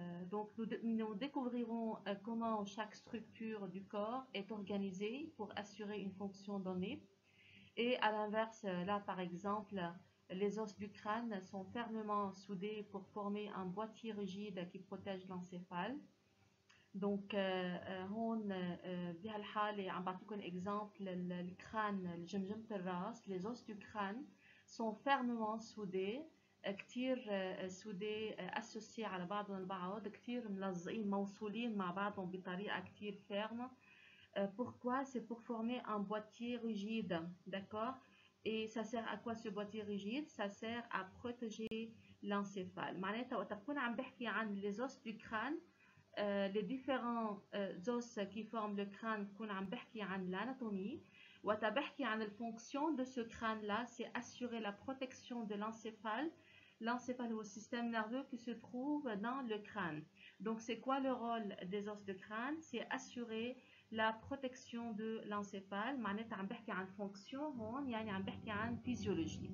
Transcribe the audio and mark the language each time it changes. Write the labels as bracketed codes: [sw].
[fr] Donc nous découvrirons comment chaque structure du corps est organisée pour assurer une fonction donnée. Et à l'inverse, là par exemple, les os du crâne sont fermement soudés pour former un boîtier rigide qui protège l'encéphale. Donc [ar] هون بهالحالة عم بعطيكم exemple الكران جمجمة الراس. [fr] Les os du crâne sont fermement soudés، [ar] كتير [fr] soudés associés [ar] على بعضهم البعض، كتير ملزقين موصولين مع بعضهم بطريقة كتير [fr] ferme. Pourquoi? C'est pour former un boîtier rigide, d'accord? Et ça sert à quoi ce boîtier rigide? Ça sert à protéger l'encéphale. [ar] معناتها وقت بكون عم بحكي عن [fr] les os du crâne، les différents os qui forment le crâne، [ar] بكون عم بحكي عن [fr] l'anatomie. [ar] وقت بحكي عن [fr] الfonction de ce crâne-là، c'est assurer la protection de l'encéphale. L'encéphale est le système nerveux qui se trouve dans le crâne. Donc c'est quoi le rôle des os de crâne? C'est assurer la protection de l'encéphale. [ar] معناتها عم بحكي عن fonction هون، يعني عم بحكي عن [fr] physiologie.